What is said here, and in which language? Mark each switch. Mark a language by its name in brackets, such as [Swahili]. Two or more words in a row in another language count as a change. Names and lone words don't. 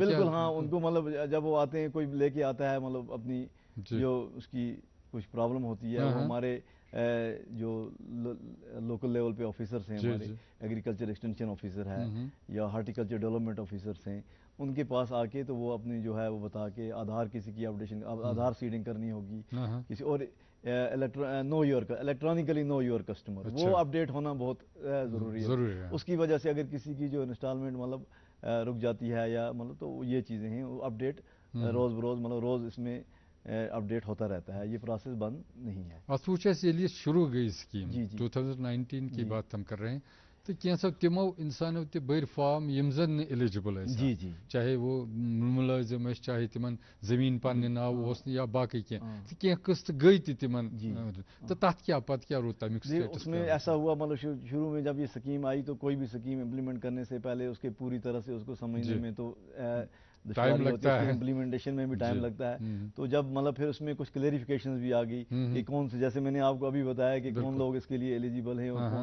[Urdu] بالکل ہاں، ان کو مطلب جب وہ آتے ہیں، کوئی لے کے آتا ہے مطلب اپنی جو اس کی کچھ پرابلم ہوتی ہے، وہ ہمارے جو [English] local level [Urdu] پہ آفیسرز ہیں، ہمارے [English] agriculture extension officer [Urdu] ہے یا [English] horticulture development officers [Urdu] ہیں، ان کے پاس آ کے تو وہ اپنی جو ہے وہ بتا کے آدھار کسی کی اپڈیشن، [English] Aadhaar seeding [Urdu] کرنی ہوگی کسی اور، [English] know your electronically know your customer, [Urdu] وہ اپ ڈیٹ ہونا بہت ضروری ہے۔ اس کی وجہ سے اگر کسی کی جو انسٹالمنٹ مطلب رک جاتی ہے یا مطلب، تو یہ چیزیں ہیں، وہ اپ ڈیٹ روز بروز مطلب روز اس میں اپ ڈیٹ ہوتا رہتا ہے، یہ پروسیس بند نہیں ہے۔ [Kashmiri] اتھ یہ شروع گئی سکیم [Urdu] 2019 کی بات ہم کر رہے ہیں، [Kashmiri] تو کینسو تمو انسانوں تہ بڑ فارم یم زن نہ ایلیجبل ٲسۍ، [Urdu] چاہے وہ ملازم [Kashmiri] ٲسۍ، چاہے تمن زمین پننہِ ناو اوس نہٕ یا باقی کینٛہہ، تہٕ کینٛہہ قسط گٔے تہِ تمن، تہٕ تتھ کیٛاہ پتہٕ کیٛاہ روٗد تمیُک سٹیٹس؟ [Urdu] اس میں ایسا ہوا مطلب شروع میں جب یہ سکیم آئی تو کوئی بھی سکیم امپلیمنٹ کرنے سے پہلے اس کے پوری طرح سے اس کو سمجھنے میں تو ٹائم لگتا ہے، امپلیمنٹیشن میں بھی ٹائم لگتا ہے، تو جب مطلب پھر اس میں کچھ کلیریفیکیشنز بھی آ گئی کہ کون سے، جیسے میں نے آپ کو ابھی بتایا کہ کون لوگ اس کے لیے ایلیجیبل ہیں اور